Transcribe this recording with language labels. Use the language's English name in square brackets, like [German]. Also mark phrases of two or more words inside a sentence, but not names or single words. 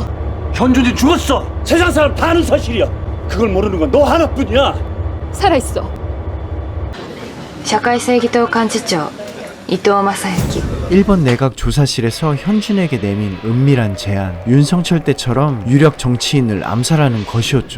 [Korean] 현준이 죽었어. 세상 사람 다 아는 사실이야. 그걸 모르는 건 너 하나뿐이야. 살아있어. [Japanese] 社会正義党幹事長伊藤正幸 [Korean] 일본 내각 조사실에서 현준에게 내민 은밀한 제안, 윤성철 때처럼 유력 정치인을 암살하는 것이었죠.